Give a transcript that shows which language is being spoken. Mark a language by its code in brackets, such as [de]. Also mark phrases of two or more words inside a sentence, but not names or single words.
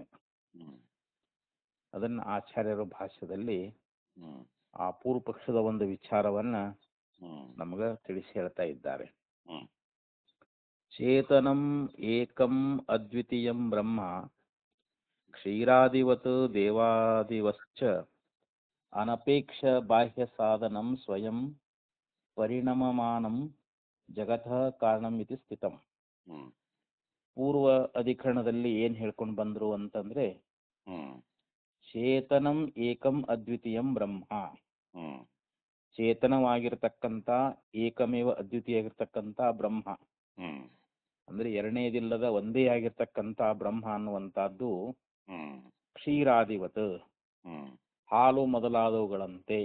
[kn] ಅದನ್ನ ಆಚಾರ್ಯರ ಭಾಷ್ಯದಲ್ಲಿ ಆ ಪೂರ್ವಪಕ್ಷದ ಒಂದು ವಿಚಾರವನ್ನ ನಮಗ ತಿಳಿಸಿ ಹೇಳ್ತಾ ಇದ್ದಾರೆ. [sa] ಚೇತನಂ ಏಕಂ ಅದ್ವಿತೀಯಂ ಬ್ರಹ್ಮ ಕ್ಷೀರಾದಿವತ್ ದೇವಾದಿವಶ್ಚ ಅನಪೇಕ್ಷ ಬಾಹ್ಯ ಸಾಧನಂ ಸ್ವಯಂ ಪರಿಣಮಮಾನಂ ಜಗತಃ ಕಾರಣಂ ಇತಿ ಸ್ಥಿತಂ. [kn] ಪೂರ್ವ ಅಧಿಕರಣದಲ್ಲಿ ಏನ್ ಹೇಳ್ಕೊಂಡು ಬಂದ್ರು ಅಂತಂದ್ರೆ, [sa] ಚೇತನಂ ಏಕಂ ಅದ್ವಿತೀಯಂ ಬ್ರಹ್ಮ, [kn] ಚೇತನವಾಗಿರ್ತಕ್ಕಂಥ ಏಕಮೇವ ಅದ್ವಿತೀಯಾಗಿರ್ತಕ್ಕಂಥ ಬ್ರಹ್ಮ ಅಂದ್ರೆ ಎರಡನೇದಿಲ್ಲದ ಒಂದೇ ಆಗಿರ್ತಕ್ಕಂಥ ಬ್ರಹ್ಮ ಅನ್ನುವಂಥದ್ದು ಕ್ಷೀರಾದಿವತ್ ಹಾಲು ಮೊದಲಾದವುಗಳಂತೆ.